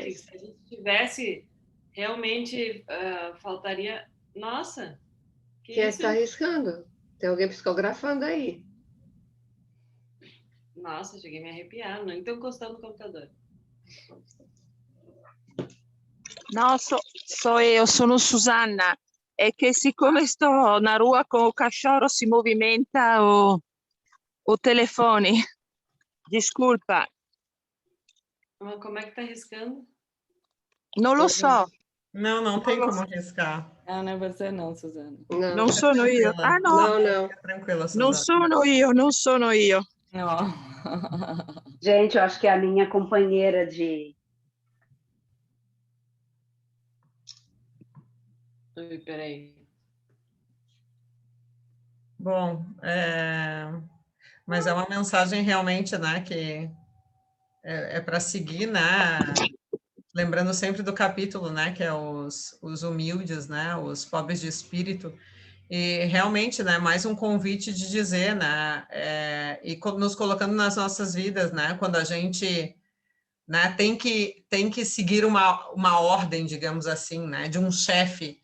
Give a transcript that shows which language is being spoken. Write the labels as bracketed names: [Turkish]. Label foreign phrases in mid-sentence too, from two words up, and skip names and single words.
[Portuguese] Que se a gente tivesse, realmente faltaria... Nossa, que quem é que isso? está arriscando? Tem alguém psicografando aí. Nossa, cheguei a me arrepiar. Nem estou encostando no computador. [Italian] No, io sono Susanna. È che siccome sto [Portuguese] na rua [Italian] con [Portuguese] o cachorro [Italian] si movimenta [Portuguese] o telefone. Desculpa, Mas como é que tá arriscando? [Italian] non lo so, [Portuguese] Não, não tem como arriscar. Ah, não é você não, Suzana. Não, [Italian] non sono io. [Portuguese] Tranquila. Ah no, não, não. Fica tranquila, [Italian] non Suzana. sono io, non sono io. [Portuguese] Não. Gente, eu acho que é a minha companheira de... Ui, peraí. Bom, mas é uma mensagem realmente, né, que é para seguir, né, lembrando sempre do capítulo, né, que é os humildes, né, os pobres de espírito, e realmente, né, mais um convite de dizer, né, nos colocando nas nossas vidas, né, quando a gente, né, tem que seguir uma ordem, digamos assim, né, de um chefe.